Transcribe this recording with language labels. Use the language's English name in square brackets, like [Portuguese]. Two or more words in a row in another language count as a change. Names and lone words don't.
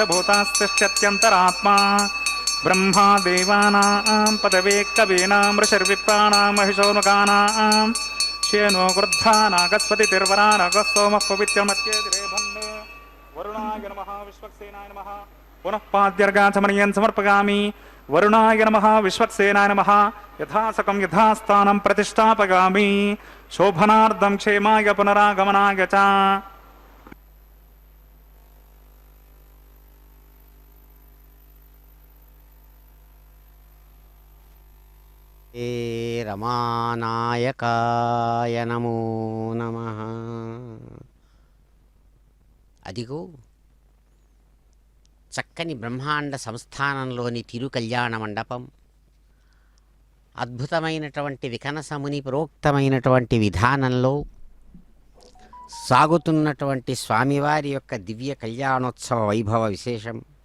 [Sanskrit] भूतास्तिष्ठत्यन्तरात्मा ब्रह्मा देवानां पदवे कवीनां ऋषिर्विप्राणां महिषोनुकानां श्येनो वृद्धा नागस्पतिर्वरा नगः सोमः पवित्रमत्येतिरेभन् वरुणाय नमः विश्वक्सेनाय नमः पुनः पाद्यर्गाचमनीयं समर्पयामि वरुणाय नमः विश्वक्सेनाय नमः यथासकं यथास्थानं प्रतिष्ठापयामि शोभनार्धं क्षेमाय पुनरागमनाय च ఏ రమానాయకాయ నమో నమః. [Telugu] అదిగో చక్కని బ్రహ్మాండ సంస్థానంలోని తిరుకల్యాణ మండపం, అద్భుతమైనటువంటి వికనసముని ప్రోక్తమైనటువంటి విధానంలో సాగుతున్నటువంటి స్వామివారి యొక్క దివ్య కళ్యాణోత్సవ వైభవ విశేషం.